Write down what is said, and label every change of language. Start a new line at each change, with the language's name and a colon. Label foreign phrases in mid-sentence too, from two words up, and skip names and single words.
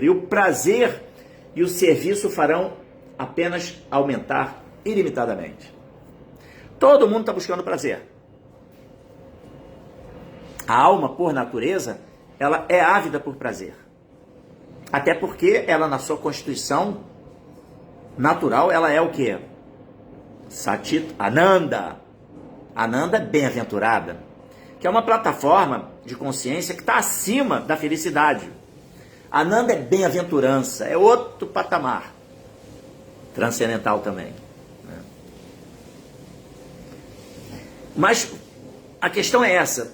Portuguese: E o prazer e o serviço farão apenas aumentar ilimitadamente. Todo mundo está buscando prazer. A alma, por natureza, ela é ávida por prazer. Até porque ela, na sua constituição natural, ela é o quê?
Sanskrit: Satit Ananda.
Portuguese: Ananda é bem-aventurada, que é uma plataforma de consciência que está acima da felicidade. Ananda é bem-aventurança, é outro patamar. Transcendental também. Né? Mas a questão é essa.